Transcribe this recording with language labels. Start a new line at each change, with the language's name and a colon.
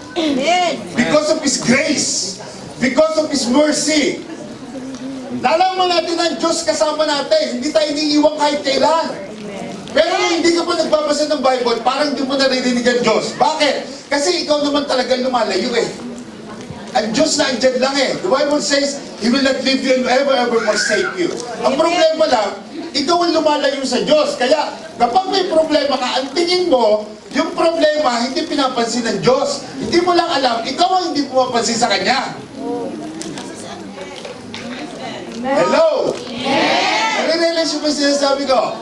English: Amen. Because of His grace. Because of His mercy.
Filipino: Nalaman natin ang Diyos kasama natin. Hindi tayo iniiwan kahit kailan. Pero kung hindi ka pa nagbabasa ng Bible, parang hindi mo naririnig ang Diyos. Bakit? Kasi ikaw naman talagang lumalayo eh. Ang Diyos na andyan lang eh.
English: The Bible says, He will not leave you and ever forsake you.
Filipino: Ang problema lang, ikaw ang lumalayo sa Diyos. Kaya kapag may problema ka, ang tingin mo, yung problema hindi pinapansin ng Diyos. Hindi mo lang alam, ikaw ang hindi pumapansin sa Kanya. Hello? Nare-realize mo ba sinasabi ko?